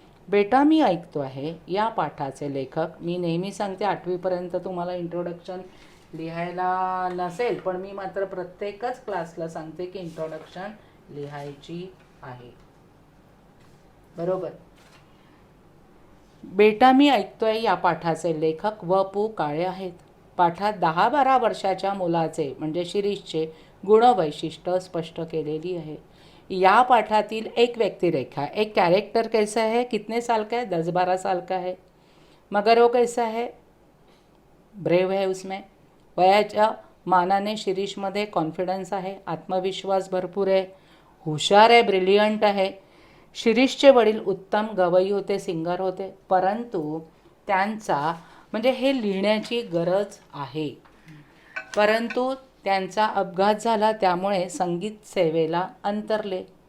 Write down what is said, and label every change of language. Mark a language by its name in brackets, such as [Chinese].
[Marathi] बेटा मी ऐकतो आहे या पाठाचे लेखक, मी नेहमी सांगते 8वीपर्यंत तुम्हाला इंट्रोडक्शन लिहायला नसेल, पण मी मात्र प्रत्येकच क्लासला सांगते की इंट्रोडक्शन लिहायची आहे. बरोबर? बेटा मी ऐकतोय या पाठाचे लेखक व.पु. काळे आहेत. पाठात 10-12 वर्षाच्या मुलाचे म्हणजे शिरीषचे गुणवैशिष्ट्य स्पष्ट केलेली आहे. या पाठातील एक व्यक्तिरेखा, [Hindi] एक कैरेक्टर कैसा है, कितने साल का है? 10-12 साल का है. मगर वो कैसा है? ब्रेव है. [Marathi] उसमें वयाच्या मानाने शिरीषमध्ये कॉन्फिडन्स आहे, आत्मविश्वास भरपूर आहे, हुशार आहे, ब्रिलियंट आहे. शिरीषचे वडील उत्तम गवई होते, सिंगर होते, परंतु त्यांचा म्हणजे हे लिहिण्याची गरज आहे, परंतु त्यांचा अपघात झाला त्यामुळे संगीत सेवेला अंतरले.